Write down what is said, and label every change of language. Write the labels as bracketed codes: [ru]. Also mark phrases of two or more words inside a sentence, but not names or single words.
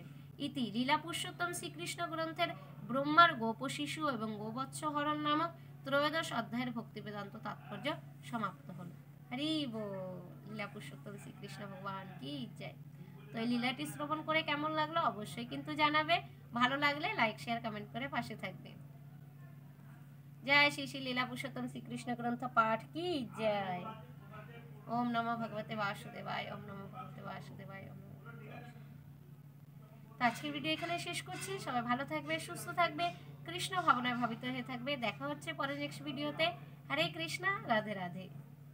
[bn] ইতি লীলা পুরুষোত্তম শ্রীকৃষ্ণ গ্রন্থের ব্রহ্মার গোপ শিশু এবং গোবৎস হরণ নামক 13 অধ্যায়ের ভক্তি বেদান্ত তাৎপর্য সমাপ্ত হল। হরি বল। লীলা পুরুষোত্তম শ্রীকৃষ্ণ ভগবান কি জয়। তো এই লীলাটি শ্রবণ করে কেমন লাগলো অবশ্যই কিন্তু জানাবে। ভালো লাগলে লাইক, শেয়ার, কমেন্ট করে পাশে থাকবে। জয় শ্রী শ্রী লীলা পুরুষোত্তম শ্রীকৃষ্ণ গ্রন্থ পাঠ কি জয়। [sa] ওম নমো ভগবতে বাসুদেবায়, ওম নমো ভগবতে বাসুদেবায়, ওম নমো ভগবতে বাসুদেবায়। [bn] আজকের ভিডিও এখানে শেষ করছি। সবাই ভালো থাকবে, সুস্থ থাকবে, কৃষ্ণ ভাবনায় ভাবিত হয়ে থাকবে। দেখা হচ্ছে পরের নেক্সট ভিডিওতে। হরে কৃষ্ণা, রাধে রাধে।